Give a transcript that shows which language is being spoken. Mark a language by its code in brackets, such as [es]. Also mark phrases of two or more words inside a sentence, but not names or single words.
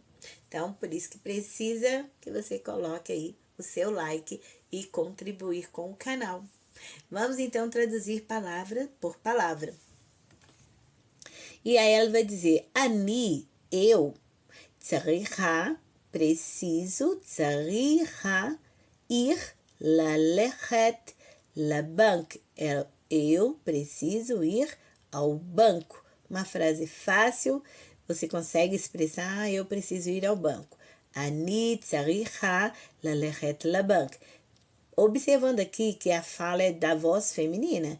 [pt] Então, por isso que precisa que você coloque aí o seu like e contribuir com o canal. Vamos, então, traduzir palavra por palavra. E aí ela vai dizer, ani, eu, צריכה, preciso, [he] צריכה, ir, ללכת, לבנק, [pt] eu preciso ir ao banco. Uma frase fácil, você consegue expressar, eu preciso ir ao banco. [he] אני צריכה ללכת לבנק. [pt] Observando aqui que a fala é da voz feminina.